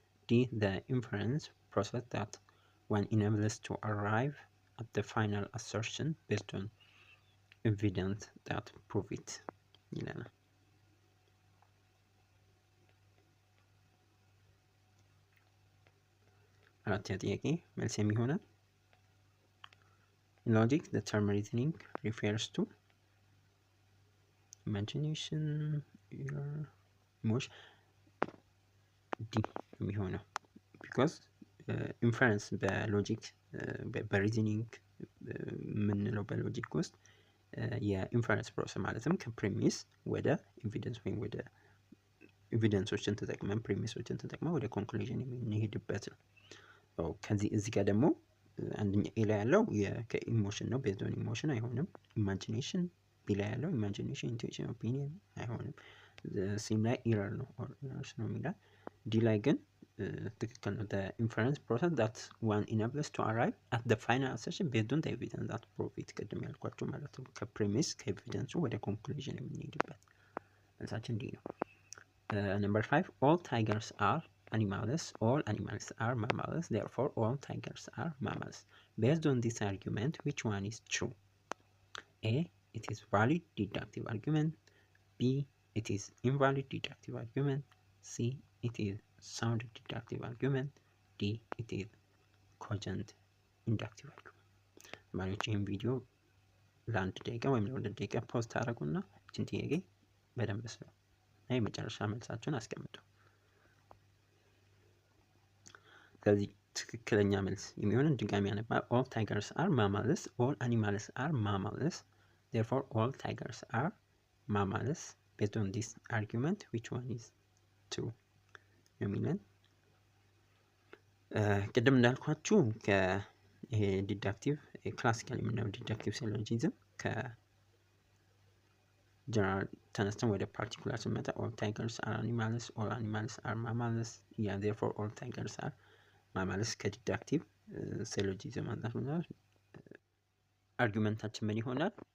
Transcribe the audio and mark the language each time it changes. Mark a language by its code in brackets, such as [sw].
[en] D, the inference process that one enables to arrive at the final assertion based on evidence that prove it [am] ይለናል። አራተኛ ጥያቄ መልስ የሚሆነው [en] in logic the term reasoning refers to imagination, emotion. [am] D የሚሆነው because inference በሎጂክ በሪዝኒንግ የምንለው በሎጂክ ውስጥ የኢንፈረንስ ፕሮሰስ ማለትም ከፕሪሚስ ወደ ኤቪደንስ ወይም ወደ ኤቪደንሶችን ተጠቅመን ፕሪሚሶችን ተጠቅመን ወደ ኮንክሉዥን የምንሄድበት ነው። ከዚህ እዚህ ጋር ደግሞ አንደኛ ኤ ላይ ያለው ከኢሞሽን ነው ቤዝድ ኦን ኢሞሽን አይሆንም። ኢማጂኔሽን ቢ ላይ ያለው ኢማጂኔሽን ኢንቱዊሽን ኦፒኒየን አይሆንም። ሲም ላይ ኢረር ነው ኦር ኢረርስ ነው የሚላል። ዲ ላይ ግን ትክክል ነው። [en] the inference process that one enables to arrive at the final assertion based on the evidence that prove it [am] ቅድም ያልኳቸው ማለት ነው። ከፕሪሚስ ከኤቪደንሱ ወደ ኮንክሉዥን የምንሄድበት መልሳችን ዲ ነው። [en] number 5 all tigers are animals, all animals are mammals, therefore all tigers are mammals. Based on this argument, which one is true? A, it is valid deductive argument. B, it is invalid deductive argument. C, it is sound deductive argument. D, it is cogent inductive argument. [am] ማለት ይህን ቪዲዮ ለአንድ ደቂቃ ወይም ለሁለት ደቂቃ ፖስት አደረጉና እችን ጥያቄ በደንብ ስለው እና የመጨረሻ መልሳችሁን አስቀምጡ። ስለዚህ ትክክለኛ መልስ የሚሆንን ድጋሚ ያነባል። [en] all tigers are mammals, all animals are mammals, therefore all tigers are mammals. based on this argument, which one is true? [am] የሚለን ቅድም እንዳልኳችሁ ይሄ ዲዳክቲቭ ክላሲካል የምናየው ዲዳክቲቭ ሲሎጂዝም ከጀነራል ተነስተን ወደ ፓርቲኩላር ስንመጣ [en] all tigers are animals, all animals are mammals, [am] yeah therefore all tigers are mammals ከዲዳክቲቭ ሲሎጂዝም አንፃር ነው። አርጊውመንታችን ምን ይሆናል?